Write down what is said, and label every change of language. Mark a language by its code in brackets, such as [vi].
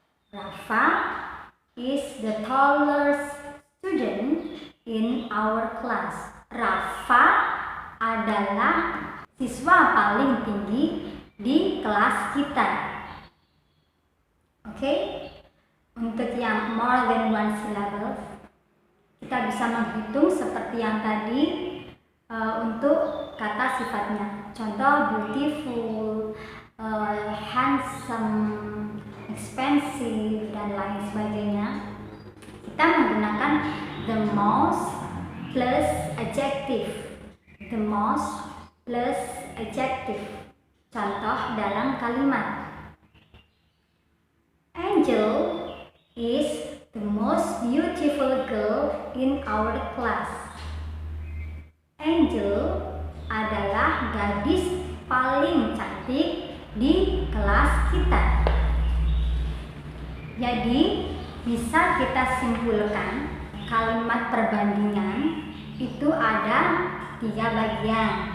[en] Rafa is the tallest student in our class. [id] Rafa adalah siswa paling tinggi di kelas kita. Oke? Untuk yang more than one syllable, kita bisa menghitung seperti yang tadi untuk kata sifatnya. Contoh beautiful, handsome, expensive, dan lain sebagainya. Kita menggunakan [en] the most plus adjective. The most plus adjective. [id] Contoh dalam kalimat. [en] Angel is the most beautiful girl in our class. [id] Angel adalah gadis paling cantik di kelas kita. Jadi bisa kita simpulkan kalimat perbandingan itu ada 3 bagian.